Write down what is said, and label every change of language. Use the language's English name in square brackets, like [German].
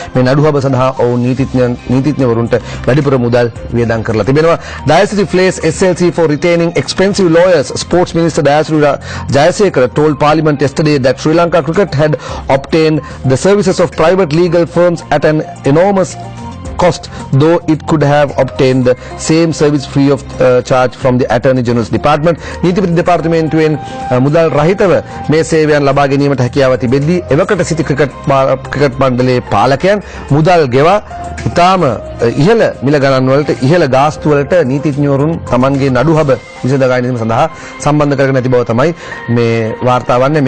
[Sinhala] මේ නඩුහබ සඳහා ඔවුන් නීතිඥවරුන්ට වැඩිපුර මුදල් වියදම් කරලා තිබෙනවා. [English] Dayasiri flays SLC for retaining expensive lawyers. Sports Minister Dayasiri Jayasekara told Parliament yesterday that Sri Lanka Cricket had obtained the services of private legal firms at an enormous cost, though it could have obtained the same service free of charge from the Attorney General's Department. [Sinhala] නීතිපති දෙපාර්තමේන්තුවෙන් මුදල් රහිතව මේ සේවයන් ලබා ගැනීමට හැකියාව තිබෙද්දී එවකට සිටි cricket මණ්ඩලයේ පාලකයන් මුදල් ගෙවා ඉතාම ඉහළ මිල ගණන් වලට ඉහළ ගාස්තු වලට නීතිඥවරුන් Tamanගේ නඩුහබ විසඳ ගැනීම සඳහා සම්බන්ධ කරගෙන ඇති බව තමයි මේ වාර්තා වන්නේ.